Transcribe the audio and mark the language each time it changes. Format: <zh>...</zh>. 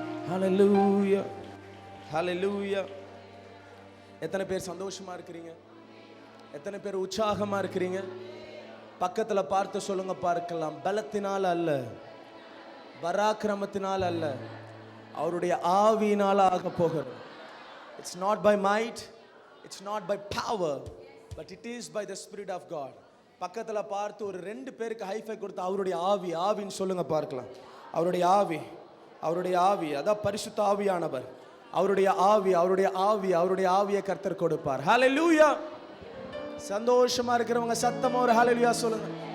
<ta>ஹல்லேலூயா, ஹல்லேலூயா. எத்தனை பேர் சந்தோஷமா இருக்கிறீங்க? எத்தனை பேர் உற்சாகமா இருக்கிறீங்க? பக்கத்துல பார்த்து சொல்லுங்க பார்க்கலாம். பலத்தினால் அல்ல, பராக்கிரமத்தினால் அல்ல, அவருடைய ஆவியினால ஆக போகிறது.</ta> <en>It's not by might, it's not by power, but it is by the Spirit of God.</en> <ta>பக்கத்துல பார்த்து ஒரு ரெண்டு பேருக்கு ஹைஃபை கொடுத்து அவருடைய ஆவி, ஆவின்னு சொல்லுங்க பார்க்கலாம். அவருடைய ஆவி, அவருடைய ஆவி, அதான் பரிசுத்த ஆவியானவர். அவருடைய ஆவி, அவருடைய ஆவி, அவருடைய ஆவியை கர்த்தர் கொடுப்பார். ஹல்லேலூயா. சந்தோஷமா இருக்கிறவங்க சத்தமா ஒரு ஹல்லேலூயா சொல்லுங்க.</ta>